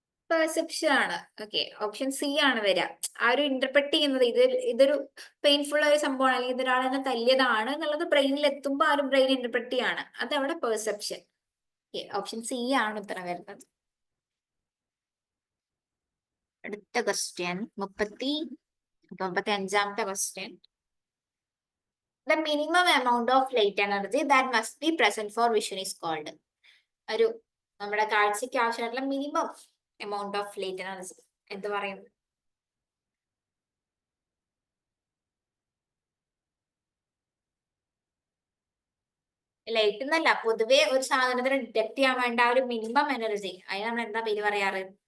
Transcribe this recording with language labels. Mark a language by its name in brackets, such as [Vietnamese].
[Malayalam] Perception ആണ്. Okay, option C ആണ് വരിക. ആ ഒരു ഇന്റർപ്രറ്റ് ചെയ്യുന്നത് ഇതൊരു പെയിൻഫുൾ ആയ സംഭവമാണ് അല്ലെങ്കിൽ ഇതൊരാളെന്നെ തല്ലിയതാണ് എന്നുള്ളത് ബ്രെയിനിൽ എത്തുമ്പോൾ ആ ഒരു ബ്രെയിൻ ഇന്റർപ്രറ്റ് ചെയ്യാണ്, അതവിടെ പെർസെപ്ഷൻ. ഓപ്ഷൻ സി ആണ് ഉത്തരം വരുന്നത്. അടുത്ത question 35ാമത്തെ question. [English] The minimum amount of light energy that must be present for vision is called. [Malayalam] ഒരു നമ്മുടെ കാഴ്ചയ്ക്ക് ആവശ്യമായിട്ടുള്ള minimum amount of light energy എന്ത് പറയും? ലൈറ്റ് എന്നല്ല, പൊതുവെ ഒരു സാധനത്തിന് ഡിറ്റക്ട് ചെയ്യാൻ വേണ്ട ആ ഒരു മിനിമം എനർജി, അതിന് നമ്മൾ എന്താ പേര് പറയാറ്?